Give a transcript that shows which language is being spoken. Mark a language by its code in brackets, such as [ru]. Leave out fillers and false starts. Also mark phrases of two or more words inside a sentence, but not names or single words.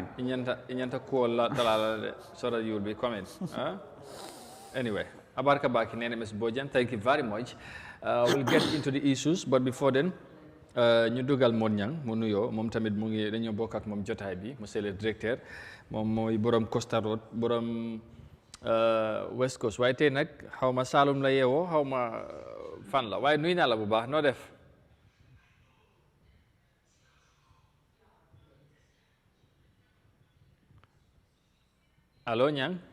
[man] inyanta ko la dalala [en] so that you will be comment anyway Abarka Baki, MS Bojang, thank you very much. We'll get into the issues, but before then, [wo] ñu dugal Modou Niang mu nuyoo moom tamit mu ngi dañoo bokk ak moom jotaay bi [fr] monsieur le directeur [wo] moom mooy borom Costa Road borom West Coast waaye tey nag xaw ma Saalum la yeewoo xaw ma fan la waaye nuyu naa la bu baax noo def. allo Niang.